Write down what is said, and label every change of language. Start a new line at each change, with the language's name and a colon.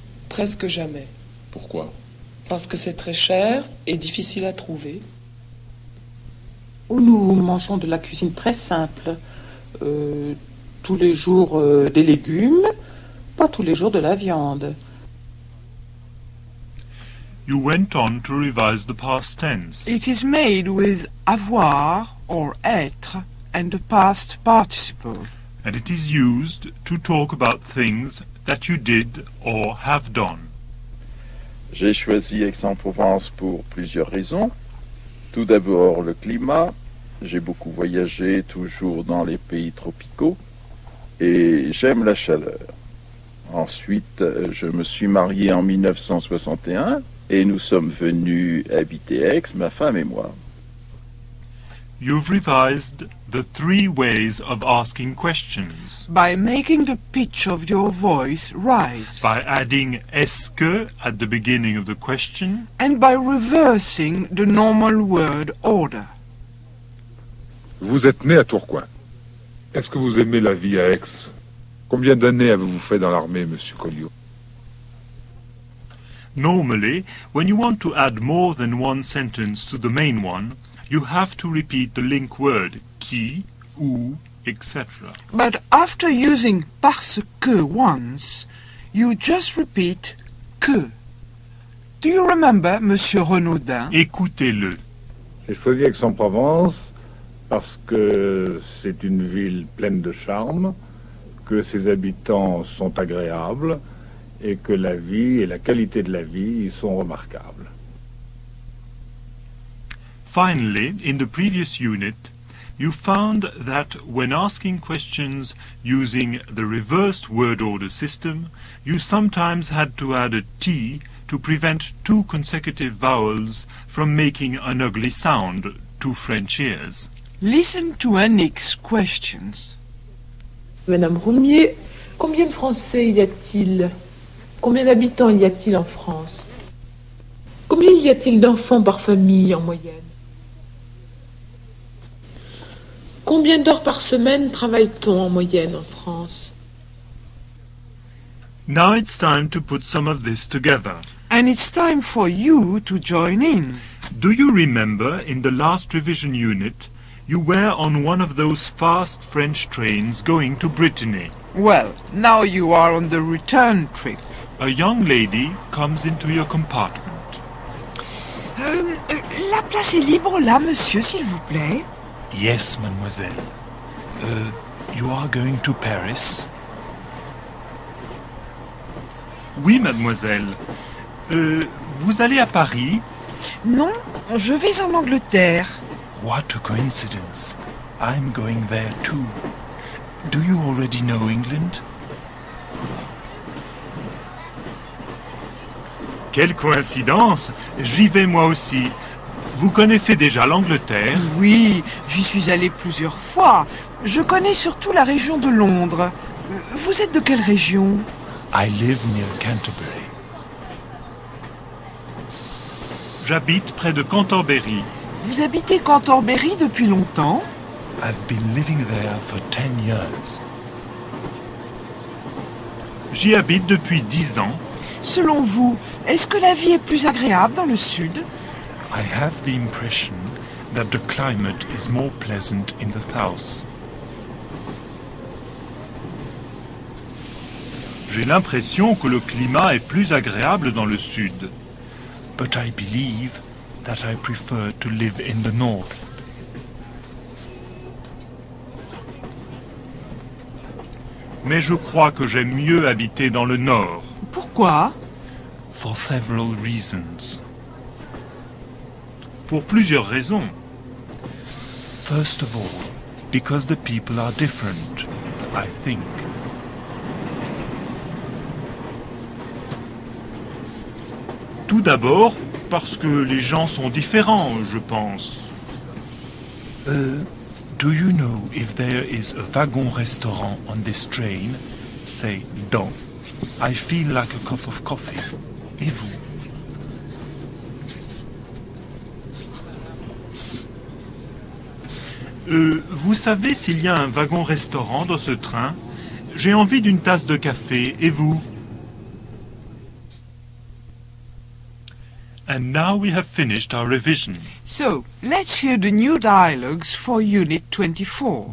French: Presque jamais. Pourquoi? Parce que c'est très cher et difficile à trouver. Nous mangeons de la cuisine très simple. Tous les jours des légumes, pas tous les jours de la viande.
English: You went on to revise the past tense. It is made with avoir or être and the past participle. And it is used to talk about things that you did or have done.
French: J'ai choisi Aix-en-Provence pour plusieurs raisons. Tout d'abord, le climat. J'ai beaucoup voyagé, toujours dans les pays tropicaux. Et j'aime la chaleur. Ensuite, je me suis marié en 1961 et nous sommes venus habiter Aix, ma femme et moi.
English: You've revised the 3 ways of asking questions. By making the pitch of your voice rise. By adding est-ce que at the beginning of the question. And by reversing the normal word order.
French: Vous êtes né à Tourcoing. Est-ce que vous aimez la vie à Aix? Combien d'années avez-vous fait dans l'armée, monsieur Colliot?
English: Normally, when you want to add more than one sentence to the main one, you have to repeat the link word qui, ou, etc. But after using parce que once, you just repeat que. Do you remember, Monsieur Renaudin?
French: Écoutez-le. J'ai choisi Aix-en-Provence parce que c'est une ville pleine de charme, que ses habitants sont agréables et que la vie et la qualité de la vie y sont remarquables.
English: Finally, in the previous unit, you found that when asking questions using the reversed word order system, you sometimes had to add a T to prevent two consecutive vowels from making an ugly sound to French ears. Listen to Annick's questions.
French: Madame Roumier, combien de Français y a-t-il? Combien d'habitants y a-t-il en France? Combien y a-t-il d'enfants par famille en moyenne? Combien d'heures par semaine travaille-t-on en moyenne en France?
English: Now it's time to put some of this together. And it's time for you to join in. Do you remember in the last revision unit, you were on one of those fast French trains going to Brittany? Well, now you are on the return trip. A young lady comes into your compartment.
French: La place est libre là, monsieur, s'il vous plaît.
English: Yes, mademoiselle. You are going to Paris?
French: Oui, mademoiselle. Vous allez à Paris? Non, je vais en Angleterre.
English: What a coincidence. I'm going there too. Do you already know England?
French: Quelle coïncidence! J'y vais moi aussi. Vous connaissez déjà l'Angleterre? Oui, j'y suis allé plusieurs fois. Je connais surtout la région de Londres. Vous êtes de quelle région?
English: I live near Canterbury.
French: J'habite près de Canterbury. Vous habitez Canterbury depuis longtemps?
English: I've been living there for 10 years.
French: J'y habite depuis 10 ans. Selon vous, est-ce que la vie est plus agréable dans le sud?
English: I have the impression that the climate is more pleasant in the south.
French: J'ai l'impression que le climat est plus agréable dans le sud.
English: But I believe that I prefer to live in the north.
French: Mais je crois que j'aime mieux habiter dans le nord. Pourquoi?
English: For several reasons.
French: Pour plusieurs raisons.
English: First of all, because the people are different, I think.
French: Tout d'abord, parce que les gens sont différents, je pense.
English: Do you know if there is a wagon restaurant on this train? Say, don't. I feel like a cup of coffee.
French: Et vous? Vous savez s'il y a un wagon-restaurant dans ce train? J'ai envie d'une tasse de café. Et vous?
English: And now we have finished our revision. So, let's hear the new dialogues for Unit 24.